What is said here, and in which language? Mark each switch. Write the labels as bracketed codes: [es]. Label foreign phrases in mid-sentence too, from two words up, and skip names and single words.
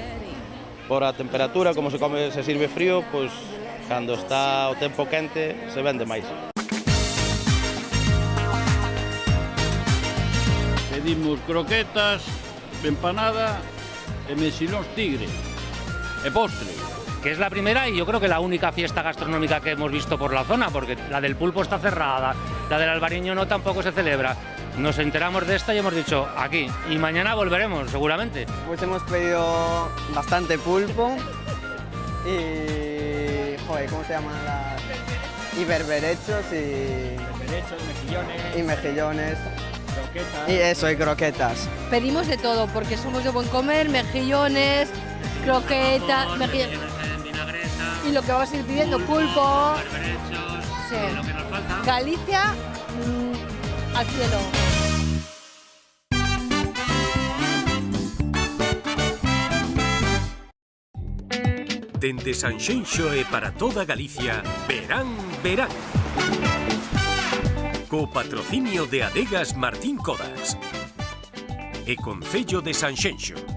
[gl] Por a temperatura, como se sirve frío, pois cando está o tempo quente se vende máis. Pedimos croquetas, empanada e mexillóns tigre e postre. [es] Que es la primera y yo creo que la única fiesta gastronómica que hemos visto por la zona, porque la del pulpo está cerrada, la del albariño no, tampoco se celebra. Nos enteramos de esta y hemos dicho aquí, y mañana volveremos seguramente. Pues hemos pedido bastante pulpo y... joder, ¿cómo se llaman las...? Y berberechos y... berberechos, mejillones... y mejillones. Croquetas. Y eso, y croquetas. Pedimos de todo, porque somos de buen comer, mejillones, croquetas, y lo que vamos a ir pidiendo, pulpo, sí. Lo que nos falta. Galicia al cielo. [gl] Dende Sanxenxo e para toda Galicia, Verán. Co patrocinio de Adegas Martín Codas e Concello de Sanxenxo.